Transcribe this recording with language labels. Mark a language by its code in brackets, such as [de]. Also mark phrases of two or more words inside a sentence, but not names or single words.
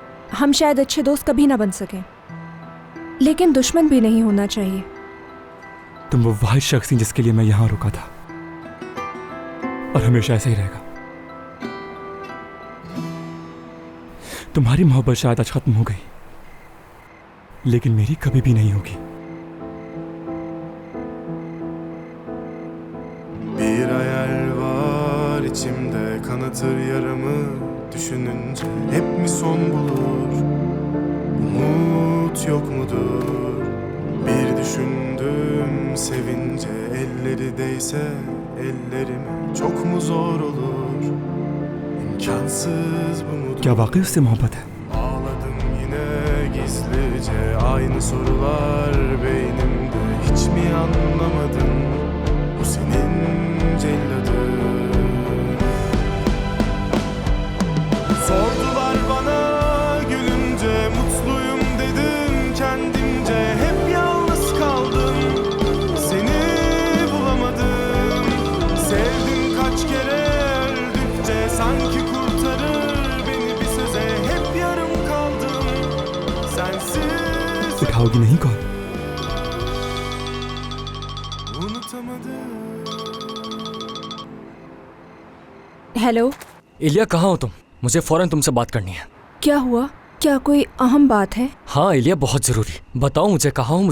[hi] हम शायद अच्छे दोस्त कभी ना बन सकें, लेकिन दुश्मन भी नहीं होना चाहिए। तुम वो वाहिद शख्स थी जिसके लिए मैं यहाँ रुका था, और हमेशा ऐसा ही रहेगा। तुम्हारी मोहब्बत शायद आज खत्म हो गई, लेकिन मेरी कभी भी नहीं होगी। [tr] Bir hayal var içimde, kanatır yaramı düşününce. Hep mi son bulur, umut yok mudur? Bir düşündüm sevince, elleri değse ellerime çok mu zor olur? İmkansız bu mudur? [hi] क्या वाकई उससे मोहब्बत है? [tr] Ağladım yine gizlice, aynı sorular beynimde. Hiç mi anlamadın, bu senin celladın? Sordular bana gülünce, mutluyum dedim kendimce. Hep yalnız kaldım, seni bulamadım. Sevdim kaç kere öldükçe, sanki kurtarır beni bir söze. Hep yarım kaldım, sensiz [hi] उठाओगी नहीं कॉल? [tr] unutamadım. [hi] हेलो, इलिया कहाँ हो तुम? मुझे फौरन तुमसे बात करनी है। क्या हुआ? क्या कोई अहम बात है? हाँ इलिया, बहुत जरूरी। बताओ मुझे, कहाँ हो?